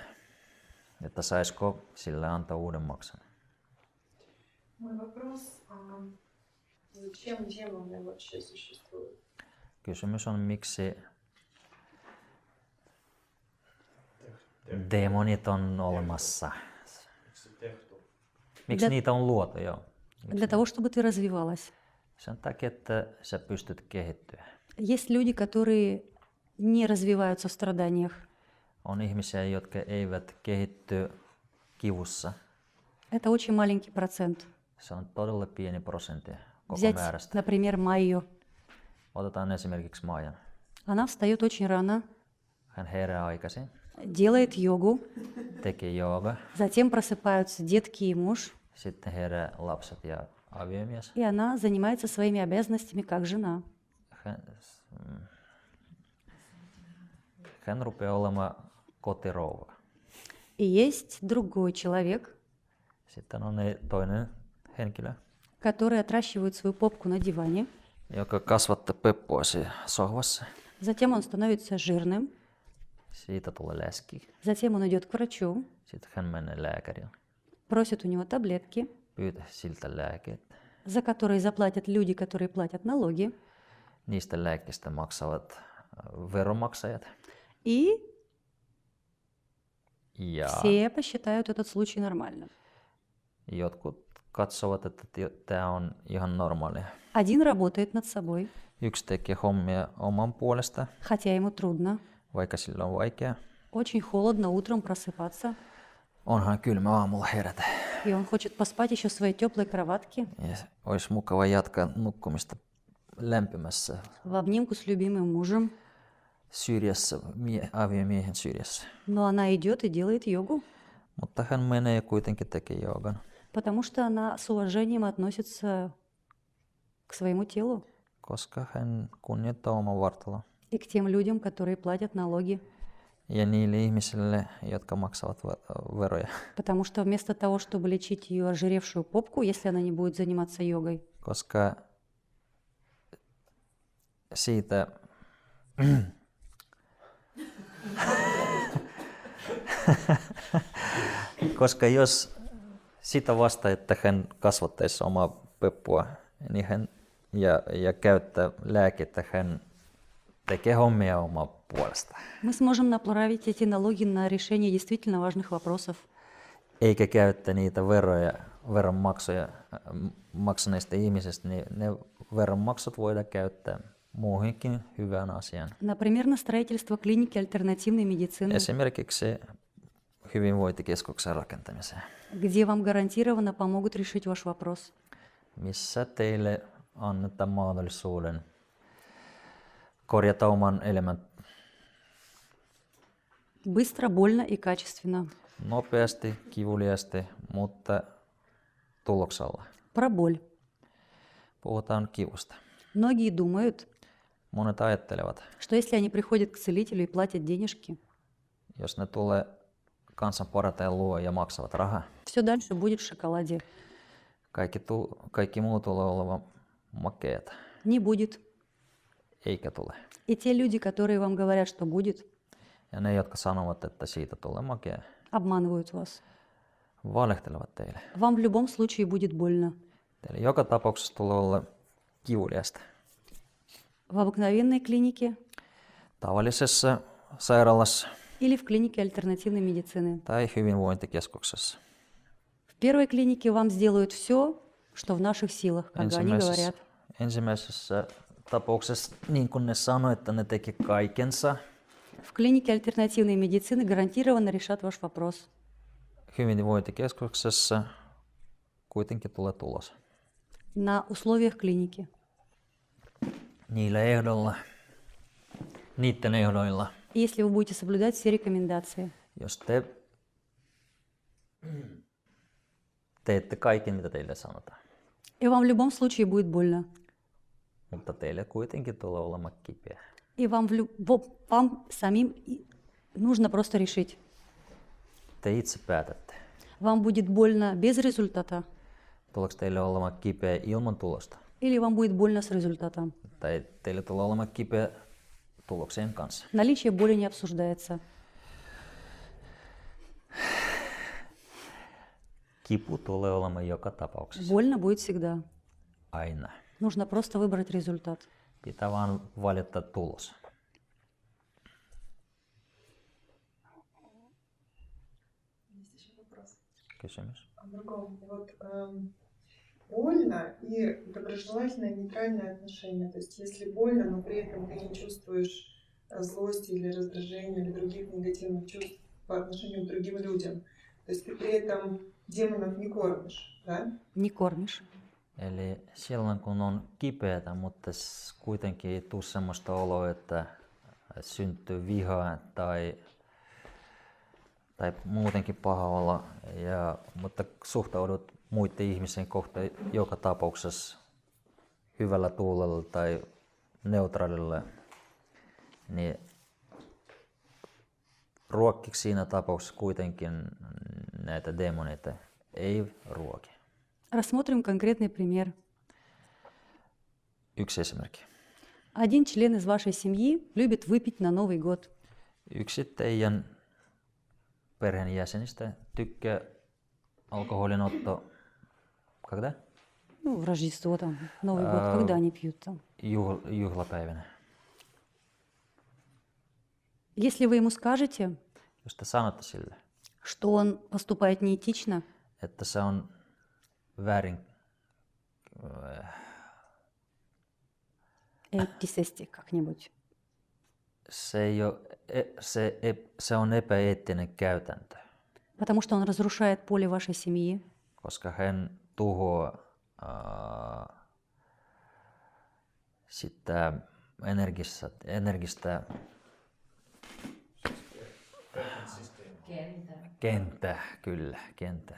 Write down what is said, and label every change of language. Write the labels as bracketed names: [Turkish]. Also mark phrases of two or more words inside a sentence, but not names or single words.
[Finnish] Että saisiko sille antaa uuden maksan. [Russian] Мой вопрос, зачем демоны вообще существуют? [Finnish] Kysymys on, miksi demonit on olemassa. Miksi se tehty? Miksi [Russian] Для- [Finnish] niitä on luotu, joo. [Russian] Для того, чтобы ты развивалась. [Finnish] Sen takia, että sä pystyt kehittyä. [Russian] Есть люди, которые не развиваются в страданиях. [Finnish] On ihmisiä, jotka eivät kehitty kivussa. [Russian] Это очень маленький процент. [Finnish] Se on todella pieni prosentti koko [Russian] Взять, [Finnish] määrästä. [Russian] например, Майю. [Finnish] Otetaan esimerkiksi Maijan. [Russian] Она встает очень рано, [Finnish] Hän herää aikaisin, [Russian] делает йогу, [Finnish] tekee jooga, [Russian] затем просыпаются детки и муж, [Finnish] sitten herää lapset ja aviomies. [Russian] и она занимается своими обязанностями как жена. [Finnish] Hän rupeaa olemaan kotirouva. [Russian] И есть другой человек, [Finnish] Sitten on toinen henkilö, [Russian] который отращивает свою попку на диване, [Finnish] joka kasvattaa peppua siellä sohvassa. [Russian] затем он становится жирным, [Finnish] Siitä tulee läski. [Russian] затем он идет к врачу, [Finnish] Sitten hän menee lääkärille. [Russian] просит у него таблетки, [Finnish] Pyytää siltä lääkkeet. [Russian] за которые заплатят люди, которые платят налоги, [Finnish] Niistä lääkkeistä maksavat veronmaksajat. [Russian] и [Finnish] Ja [Russian] все посчитают этот случай нормальным. [Finnish] jotkut katsovat, että tämä on ihan normaalia. [Russian] Один работает над собой, [Finnish] Yksi tekee hommia oman puolesta, [Russian] хотя ему трудно. [Finnish] vaikka sillä on vaikea. [Russian] Очень холодно утром просыпаться, [Finnish] Onhan kylmä aamulla herätä. [Russian] и он хочет поспать еще в своей теплой кроватке, [Finnish] Ja olisi mukava jatkaa nukkumista lämpimässä [Russian] в обнимку с любимым мужем. [Finnish] syrjässä, aviomiehen syrjässä. [Russian] Но она идет и делает йогу, [Finnish] Mutta hän menee ja kuitenkin tekee joogan, [Russian] потому что она с уважением относится к своему телу [Finnish] koska hän kunnioittaa oman vartalon. [Russian] и к тем людям, которые платят налоги. [Finnish] Ja niille ihmisille, jotka maksavat veroja. [Russian] Потому что вместо того, чтобы лечить ее ожиревшую попку, если она не будет заниматься йогой, [Finnish] Koska siitä koska jos sitä vasta, että hän kasvattaisi omaa peppua niin hän, ja käyttää lääkettä, hän tekee hommia omaa puolesta. [Russian] мы сможем направить эти налоги на решение действительно важных вопросов, [Finnish] Eikä käyttää niitä veronmaksuja maksaneista ihmisistä, niin ne veronmaksut voidaan käyttää muuhinkin hyvään asiaan. [Russian] например, на строительство клиники альтернативной медицины, [Finnish] Esimerkiksi hyvinvointikeskuksen rakentamiseen, [Russian] где вам гарантированно помогут решить ваш вопрос. [Finnish] missä teille annetaan mahdollisuuden korjata oman elämän [Russian] Быстро, больно и качественно. [Finnish] nopeasti, kivuliasti, mutta tuloksella. [Russian] Про боль. [Finnish] Puhutaan kivusta. [Russian] Многие думают, [Finnish] Monet ajattelevat, [Russian] что если они приходят к целителю и платят денежки, [Finnish] jos ne tulee kansanparantajan luo ja maksavat rahaa, [Russian] все дальше будет в шоколаде. [Finnish] kaikki muu tulee olevan makeata, [Russian] Не будет. [Finnish] eikä tule. [Russian] И те люди, которые вам говорят, что будет, [Finnish] Ja ne, jotka sanovat, että siitä tulee makea, [Russian] обманывают вас. [Finnish] valehtelevat teille. [Russian] Вам в любом случае будет больно. [Finnish] Teille joka tapauksessa tulee olla kivuliasta. [Russian] В обыкновенной клинике [Finnish] Tavallisessa sairaalassa [Russian] или в клинике альтернативной медицины. [Finnish] tai hyvinvointikeskuksessa. [Russian] В первой клинике вам сделают все, что в наших силах, как они говорят. [Finnish] Ensimmäisessä tapauksessa, niin kuin ne sanoi, että ne teki kaikensa. [Russian] В клинике альтернативной медицины гарантированно решат ваш вопрос. [Finnish] Hyvinvointikeskuksessa kuitenkin tulee tulos. [Russian] На условиях клиники. [Finnish] Niiden ehdoilla, [Russian] И если вы будете соблюдать все рекомендации. [Finnish] jos te teette kaiken, mitä teille sanotaan. [Russian] И вам в любом случае будет больно. [Finnish] Mutta teille kuitenkin tulee olemaan kipeä. [Russian] И вам самим нужно просто решить. [Finnish] Te itse päätätte. [Russian] Вам будет больно без результата [Finnish] Tuleeko teille olemaan kipeä ilman tulosta? [Russian] или вам будет больно с результатом. [Finnish] Tai teille tulee olemaan kipeä tuloksien kanssa. [Russian] Наличие боли не обсуждается. [Finnish] Kipu tulee olemaan joka tapauksessa. [Russian] Больно будет всегда. [Finnish] Aina. [Russian] Нужно просто выбрать результат. [Finnish] Pitää vaan valita tulos. [Russian] Есть еще вопрос. [Finnish] Kysymys. [Russian] О другом. Вот больно и доброжелательное нейтральное отношение. То есть если больно, но при этом ты не чувствуешь злости или раздражения или других негативных чувств по отношению к другим людям. То есть ты при этом демонов не кормишь, да? Не кормишь. [Finnish] Eli silloin kun on kipeätä, mutta kuitenkin ei tule sellaista oloa, että syntyy vihaa tai muutenkin paha olla, mutta suhtaudut muiden ihmisen kohtaan joka tapauksessa hyvällä tuulella tai neutraalilla, niin ruokkiksi siinä tapauksessa kuitenkin näitä demoneita ei ruoki. [Russian] Рассмотрим конкретный пример. [Finnish] Yksi esimerkki. [Russian] Один член из вашей семьи любит выпить на Новый год. [Finnish] Yksi teidän perheenjäsenistä tykkää alkoholinotto, [Russian] когда? Ну, в Рождество там, Новый год, когда они пьют там. [Finnish] Juhlapäivänä. [Russian] Если вы ему скажете, [Finnish] Jos te sanotte sille, [Russian] что он поступает неэтично, [Finnish] että se on väärin, [Russian] Eettisesti как-нибудь. [Finnish] se on epäeettinen käytäntö, [Russian] Потому что он разрушает поле вашей семьи, [Finnish] koska hän tuhoaa sitä energistä kenttää, kyllä, kenttää.